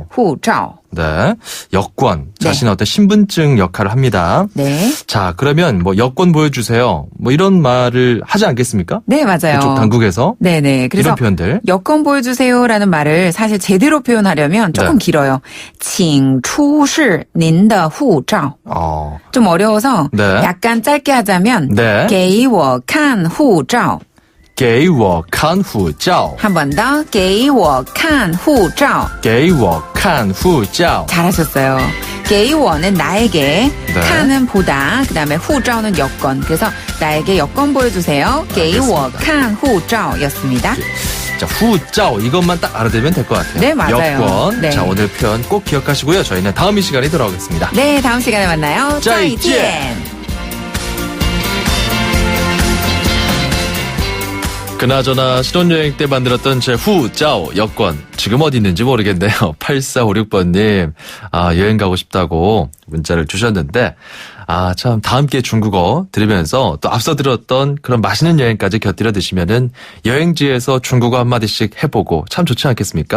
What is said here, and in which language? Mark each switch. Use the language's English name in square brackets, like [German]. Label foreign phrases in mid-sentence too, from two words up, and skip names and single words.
[Korean] 후자오. 네. 여권. 네. 자신의 어떤 신분증 역할을 합니다. 네. 자, 그러면 뭐 여권 보여주세요. 뭐 이런 말을 하지 않겠습니까? 네, 맞아요. 그쪽 당국에서. 네네. 그래서 이런 표현들. 여권 보여주세요라는 말을 사실 제대로 표현하려면 조금 네. 길어요. [Chinese] 请出示您的护照. [Korean] 좀 어려워서 네. 약간 짧게 하자면 네. [Chinese] 给我看护照. 给我看护照. [Korean] 한 번 더. [Chinese] 给我看护照. 给我看护照. [Korean] 잘하셨어요. [Chinese] 给我 [Korean] 는 나에게, 네. 칸은 보다, 그 다음에 후자오는 여권. 그래서 나에게 여권 보여주세요. [Chinese] 给我看护照 였습니다. [Korean] 자, 후자오 이것만 딱 알아두면 될 것 같아요. 네, 맞아요. 여권. 네. 자, 오늘 표현 꼭 기억하시고요. 저희는 다음 이 시간에 돌아오겠습니다. 네, 다음 시간에 만나요. [Chinese] 再见. 再见. [Korean] 그나저나 신혼여행 때 만들었던 제 후자오 여권 지금 어디 있는지 모르겠네요. 8456번님 여행 가고 싶다고 문자를 주셨는데 참 다 함께 중국어 들으면서 또 앞서 들었던 그런 맛있는 여행까지 곁들여 드시면은 여행지에서 중국어 한마디씩 해보고 참 좋지 않겠습니까?